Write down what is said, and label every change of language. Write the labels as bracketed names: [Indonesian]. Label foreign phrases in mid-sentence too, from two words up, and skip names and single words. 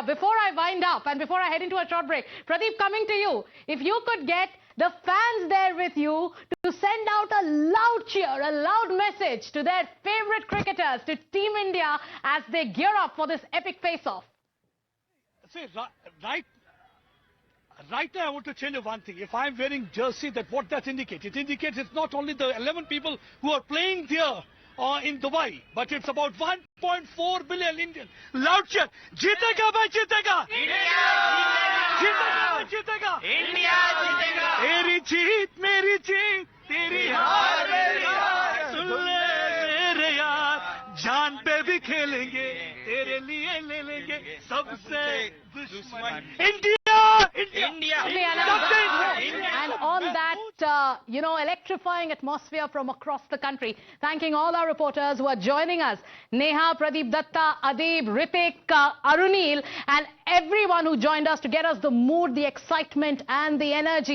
[English] Before I wind up and before I head into a short break, Pradeep, coming to you, if you could get the fans there with you to send out a loud cheer, a loud message to their favourite cricketers, to Team India as they gear up for this epic face-off. See, right now I want to tell you one thing. If I'm wearing jersey, what that indicates? It indicates it's not only the 11 people who are playing there in Dubai, but it's about 1.4 billion Indians. Loud cheer. [Hindi] जीतेगा भाई, जीतेगा। India! जीतेगा, जीतेगा. India जीतेगा। तेरी जीत, मेरी जीत. तेरी हार, मेरी हार। सुन ले मेरे यार. जान पे भी खेलेंगे। तेरे लिए ले लेंगे. सबसे दुश्मन. India! India! [English] And on that, electrifying atmosphere from across the country, thanking all our reporters who are joining us, Neha, Pradeep Datta, Adib, Ritik, Arunil, and everyone who joined us to get us the mood, the excitement and the energy.